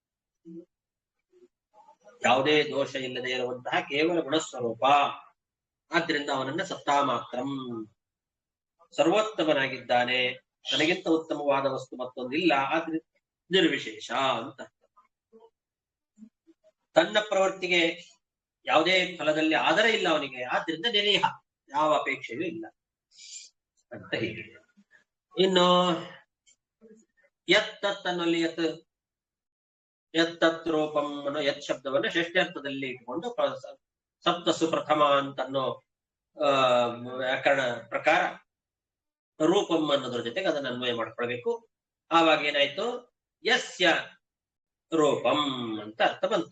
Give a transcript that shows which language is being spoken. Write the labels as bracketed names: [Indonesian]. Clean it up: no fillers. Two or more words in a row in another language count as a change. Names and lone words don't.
[Kannada] ಯಾವುದೇ ದೋಷ ಇಲ್ಲದೆ ಇರುವಂತಹ ಕೇವಲ ಗುಣಸ್ವರೂಪ, ಆದ್ರಿಂದ ಅವನನ್ನ [Sanskrit] ಸತ್ತಾ ಮಾತ್ರಂ, [Kannada] ಸರ್ವೋತ್ತಮನಾಗಿದ್ದಾನೆ, ತನಗಿಂತ ಉತ್ತಮವಾದ ವಸ್ತು ಮತ್ತೊಂದಿಲ್ಲ, ಆದ್ರಿಂದ ನಿರ್ವಿಶೇಷ ಅಂತ. ತನ್ನ ಪ್ರವೃತ್ತಿಗೆ ಯಾವುದೇ ಫಲದಲ್ಲಿ ಆಧಾರ ಇಲ್ಲ ಅವನಿಗೆ, ಆದ್ರಿಂದ ನಿರೀಹ, ಯಾವ ಅಪೇಕ್ಷೆಯೂ ಇಲ್ಲ ಅಂತ ಹೀಗೆ. ಇನ್ನು ಯತ್ ಅನ್ನೋಲ್ಲಿ [Sanskrit] ಯತ್ ರೂಪಂ [Kannada] ಅನ್ನೋ ಯತ್ ಶಬ್ದವನ್ನು ಷಷ್ಠ್ಯರ್ಥದಲ್ಲಿ ಇಟ್ಕೊಂಡು [Sanskrit] ಸಪ್ತಸು ಪ್ರಥಮ [Kannada] ಅಂತನ್ನೋ ವ್ಯಾಕರಣ ಪ್ರಕಾರ ರೂಪಂ ಅನ್ನೋದ್ರ ಜೊತೆಗೆ ಅದನ್ನು ಅನ್ವಯ ಮಾಡ್ಕೊಳ್ಬೇಕು. ಆವಾಗ ಏನಾಯ್ತು, [Sanskrit] ಯಸ್ಯ ರೂಪಂ [Kannada] ಅಂತ ಅರ್ಥ ಬಂತು.